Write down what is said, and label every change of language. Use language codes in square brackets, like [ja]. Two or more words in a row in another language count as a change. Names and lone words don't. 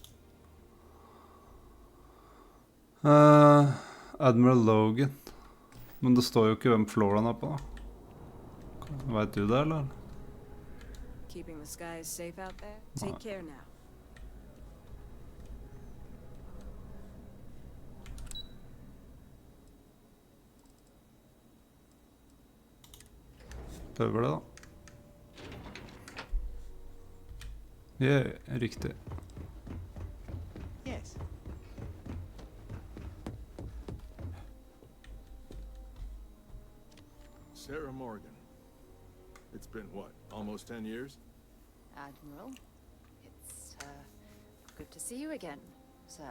[en] Admiral Logan. [no] Men det står jo ikke hvem floor han er på da. Vet du det, eller? [en] Keeping the skies safe out there? Take care now. [no] Prøver det da. Yeah, riktig. [en] Yes. Sarah Morgan. It's been what, almost 10 years? Admiral, it's good to see you again, sir.